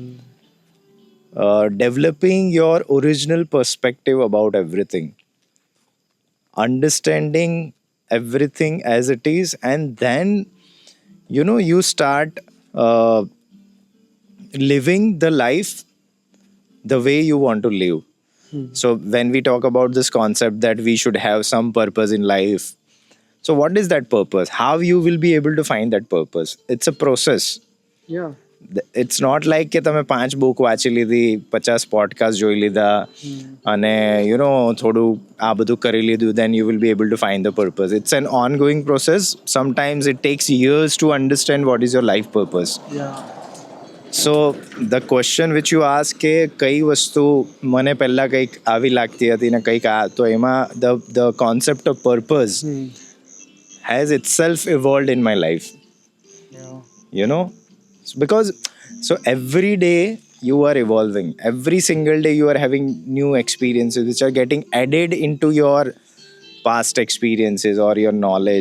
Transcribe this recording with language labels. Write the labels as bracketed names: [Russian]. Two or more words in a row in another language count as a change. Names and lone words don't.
[English] developing your original perspective about everything, understanding everything as it is, and then you start living the life the way you want to live. So when we talk about this concept that we should have some purpose in life, so what is that purpose? How you will be able to find that purpose? It's a process. Yeah. It's not like [Gujarati] કે તમે 5 બુક વાંચી લીધી, 50 પોડકાસ્ટ જોઈ લીધા અને થોડું આ બધું કરી લીધું, [English] then you will be able to find the purpose. It's an ongoing process. Sometimes it takes years to understand what is your life purpose. Yeah. So the question which you ask [Gujarati] કે કઈ વસ્તુ મને પહેલા કંઈક આવી લાગતી હતી ને કંઈક તો એમાં [English] the concept of purpose has itself evolved in my life. Yeah. Because so every day you are evolving, every single day you are having new experiences which are getting added into your past experiences or your knowledge.